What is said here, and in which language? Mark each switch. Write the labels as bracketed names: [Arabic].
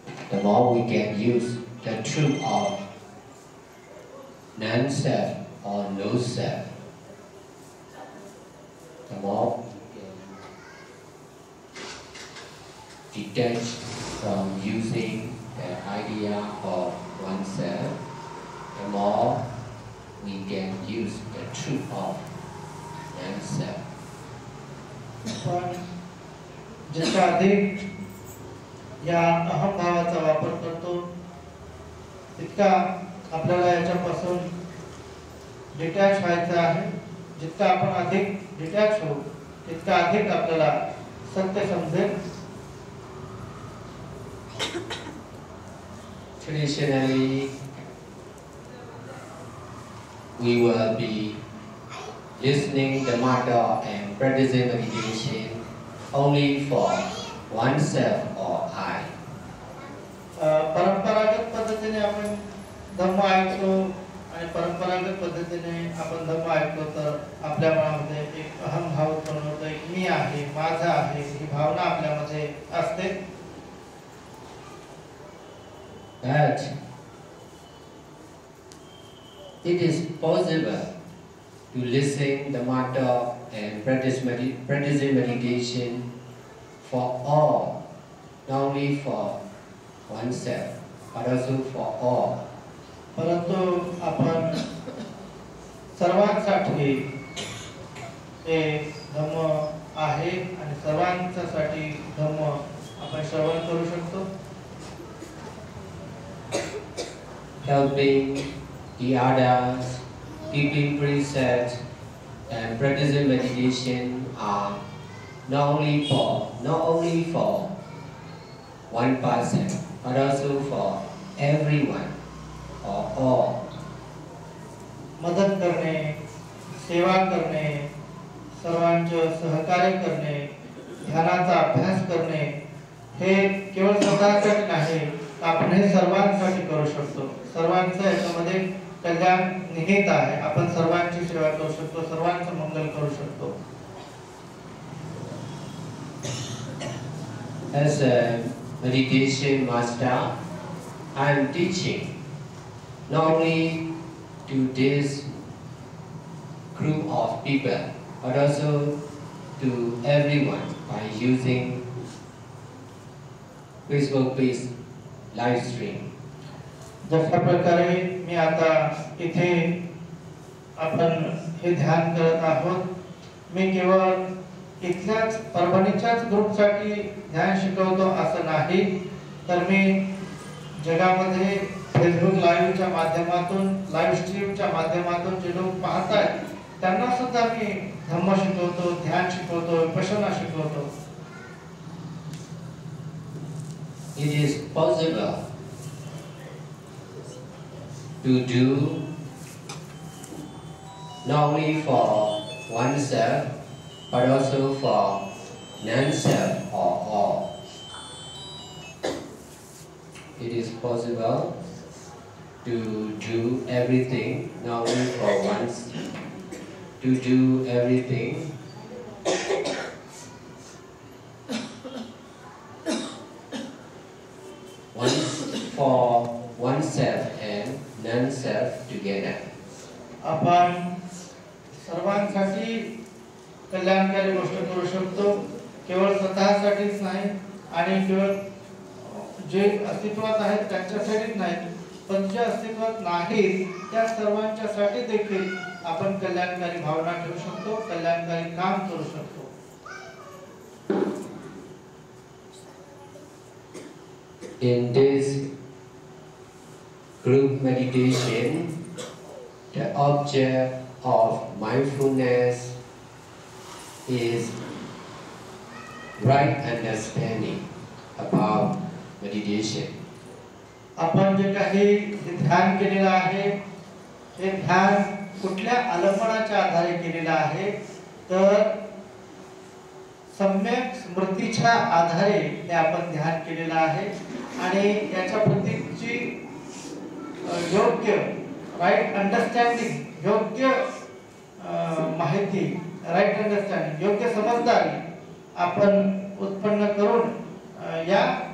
[English] the more we can use the truth of non-self or no-self, the more we can detach from using the idea of oneself, the more we can use the truth of non-self. [Marathi] पण जितका अधिक या अहमभावाचा वापर करतो तितका आपल्याला याच्यापासून detach व्हायचं आहे. जितका आपण अधिक डिटॅच होऊ तितका अधिक आपल्याला सत्य समजेल. [English] Traditionally, we will be listening the mantra and practicing meditation only for oneself or I. [Marathi] परंपरागत पद्धतीने आपण धम्म ऐकतो आणि परंपरागत पद्धतीने आपण धम्म ऐकतो तर आपल्या मनामध्ये एक अहम भाव उत्पन्न होतो. एक मी आहे, माझा आहे ही भावना आपल्यामध्ये असते. [English] But it is possible to listen the mantra and practicing meditation for all, not only for oneself, but also for all. [Marathi] परंतु आपण सर्वांसाठी हे धम्म आहे आणि सर्वांसाठी धम्म आपण श्रवण करू शकतो. [English] Helping the others, keeping precepts, and practicing meditation are not only for one person, but also for everyone or all. [Marathi] मदत करणे, सेवा करणे, सर्वांचे सहकार्य करणे, ध्यानाचा अभ्यास करणे हे केवळ स्वतःसाठी नाही, आपण हे सर्वांसाठी करू शकतो. सर्वांचं याच्यामध्ये कल्याण निहित आहे. आपण सर्वांची सेवा करू शकतो, सर्वांचं मंगल करू शकतो. [English] As a meditation master, I am teaching not only to this group of people, but also to everyone by using Facebook-based live stream. [Marathi] जशा प्रकारे मी आता इथे आपण हे ध्यान करत आहोत, मी केवळ इथल्याच परभणीच्याच ग्रुपसाठी ध्यान शिकवतो असं नाही, तर मी जगामध्ये फेसबुक लाईव्हच्या माध्यमातून, लाईव्ह स्ट्रीमच्या माध्यमातून जे लोक पाहतात त्यांना सुद्धा मी धम्म शिकवतो, ध्यान शिकवतो, विपश्यना शिकवतो. [English] It is possible to do not only for oneself, but also for non-self or all. It is possible to do everything not only for once, to do everything for oneself and non-self together. [Marathi] आपण सर्वांसाठी कल्याणकारी गोष्ट करू शकतो, केवळ स्वतःसाठीच नाही आणि केवळ जे अस्तित्वात आहेत त्यांच्यासाठीच नाही, पण जे अस्तित्वात नाहीत त्या सर्वांच्यासाठी देखील आपण कल्याणकारी भावना ठेवू शकतो, कल्याणकारी काम करू शकतो. [English] In this group meditation, the object of mindfulness is right understanding about meditation. [Marathi] आपण जे काही ध्यान केलेलं आहे हे ध्यान कुठल्या आलंबनाच्या आधारे केलेलं आहे, तर सम्यक स्मृतीच्या आधारे हे आपण ध्यान केलेलं आहे आणि याच्या प्रतीची योग्य [English] right understanding, [Marathi] योग्य माहिती, राईट अंडरस्टँडिंग, योग्य समजदारी आपण उत्पन्न करून या